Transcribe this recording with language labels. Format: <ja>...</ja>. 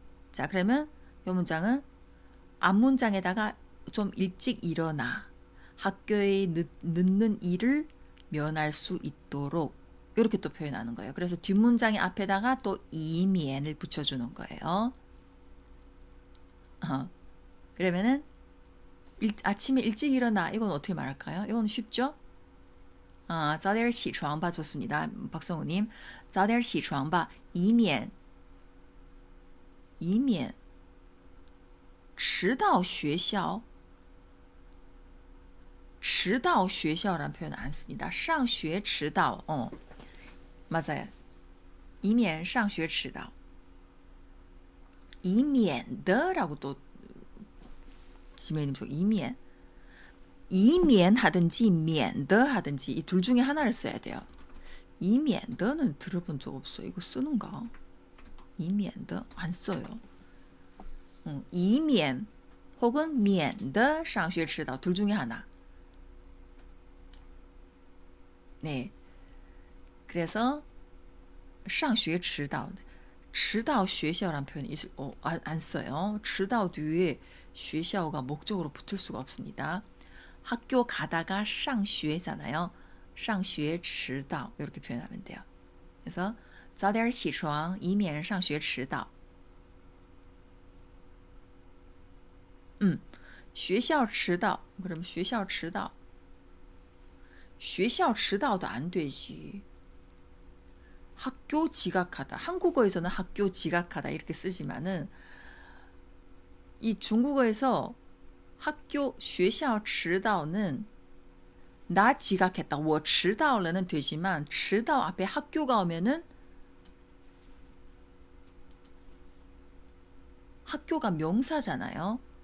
<ko>자, 그러면 이 문장은 앞문장에다가 좀 일찍 일어나 학교에 늦는 일을 면할 수 있도록 이렇게 또 표현하는 거예요. 그래서 뒷문장의 앞에다가 또 이면을 붙여주는 거예요. 그러면은 아침에 일찍 일어나 이건 어떻게 말할까요? 이건 쉽죠?</ko> <zh>早点起床吧</zh> <ko>좋습니다. 박성우님</ko> <zh>早点起床吧以免迟到学校 迟到学校</zh> <ko>라는 표현 안 씁니다.</ko> <zh>上学迟到</zh> <ko>맞아요.</ko> <zh>以免上学迟到以免的</zh> <ko>라고 또 지메님 속 이면 하든지 免的 하든지 이 둘 중에 하나를 써야 돼요. 以免的는 들어본 적 없어요. 이거 쓰는가? 以免的안 써요. 以免 혹은</ko> <zh>免的上学迟到</zh> <ko>둘 중에 하나. 네. 그래서</ko> <zh>上学迟到 迟到学校</zh> <ko>라는 표현이 안 써요. 迟到 뒤에 学校가 목적으로 붙을 수가 없습니다. 학교 가다가 上学잖아요.</ko> <zh>上学迟到</zh> <ko>이렇게 표현하면 돼요.</ko> <zh>그래서 早点起床以免上学迟到. 学校迟到 그럼 学校迟到 学校迟到도 안 되지.</zh> <ko>학교 지각하다. 한국어에서는 학교 지각하다 이렇게 쓰지만은 이 중국어에서 학교</ko> <zh>学校迟到</zh> <ko>는 나 지각했다.</ko> <zh>我迟到了</zh> <ko>는 되지만 迟到 앞에 학교가 오면은 학교가 명사잖아요.</ko>